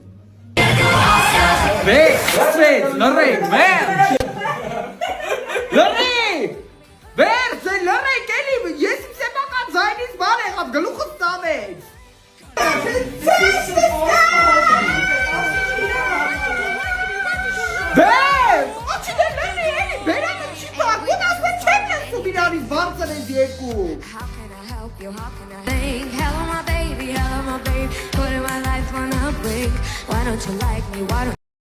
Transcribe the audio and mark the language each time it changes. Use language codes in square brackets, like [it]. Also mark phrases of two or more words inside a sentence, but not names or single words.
[hy] Վերցրեց, լռեք, վերջ։ Լռեք, վերջ, լռեք, էլի, ես իմ սեպական ձայնից բան եղավ, գլուխս ծավեց։ Վերջ, աչի դե լռի, էլի, բերանը չի պարկուն, ասպետ չեմ լսում իրանից բարձր են երկու։ [en] Hello, my baby, putting my life on a break. Why don't you like me? Why don't